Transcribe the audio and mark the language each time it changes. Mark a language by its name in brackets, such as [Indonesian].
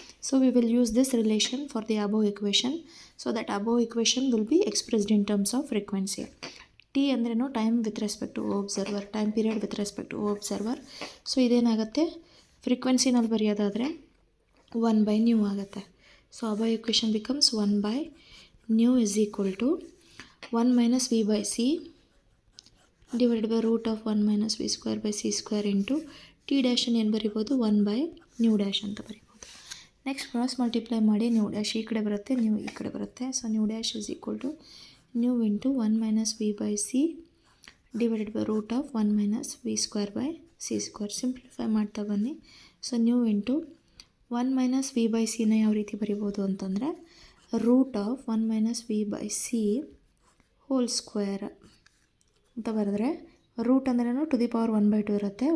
[English] So we will use this relation for the above equation. So that above equation will be expressed in terms of frequency. T ಅಂದ್ರೇನು time with respect to observer, time period with respect to observer. [Kannada] So ಇದೇನಾಗುತ್ತೆ, ಫ್ರೀಕ್ವೆನ್ಸಿನಲ್ಲಿ ಬರೆಯೋದಾದರೆ 1 by nu ಆಗುತ್ತೆ. [English] so above equation becomes 1 by nu is equal to 1 minus v by c divided by root of 1 minus v square by c square into t dash [Kannada] ಏನು ಬರಿಬೋದು [English] 1 by nu dash [Kannada] ಅಂತ ಬರಿಬೋದು. Next cross multiply ಮಾಡಿ new dash ಈ ಕಡೆ ಬರುತ್ತೆ, new ಈ ಕಡೆ ಬರುತ್ತೆ. [English] So nu dash is equal to nu into 1 minus v by c divided by root of 1 minus v square by c square. Simplify [Kannada] ಮಾಡ್ತಾ ಬನ್ನಿ. [English] so nu into 1 minus v by ಸಿನ [Kannada] ಯಾವ ರೀತಿ ಬರಿಬೋದು ಅಂತಂದರೆ [English] root of 1 minus v by c whole square [Kannada] ಅಂತ ಬರೆದ್ರೆ, [English] Root ಅಂದ್ರೇನು to the power 1/2 ಇರುತ್ತೆ.